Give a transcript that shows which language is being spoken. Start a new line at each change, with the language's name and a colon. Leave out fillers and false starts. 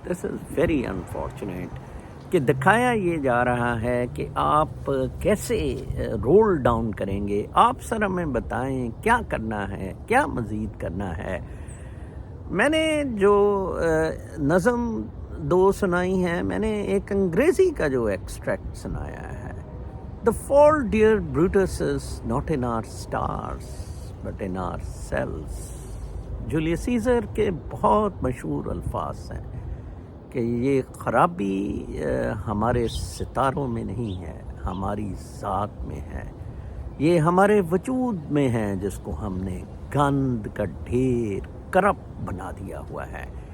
English: this is very unfortunate
Urdu: کہ دکھایا یہ جا رہا ہے کہ آپ کیسے رول ڈاؤن کریں گے. آپ سر ہمیں بتائیں کیا کرنا ہے، کیا مزید کرنا ہے. میں نے جو نظم 2 سنائی ہیں، میں نے ایک انگریزی کا جو ایکسٹریکٹ سنایا ہے
English: The fault, dear Brutus, is not in our stars, but in our cells.
Urdu: Julius scissor کے بہت مشہور الفاظ ہیں کہ یہ خرابی ہمارے ستاروں میں نہیں ہے، ہماری ذات میں ہے، یہ ہمارے وجود میں ہے جس کو ہم نے گند کا ڈھیر کرپٹ بنا دیا ہوا ہے۔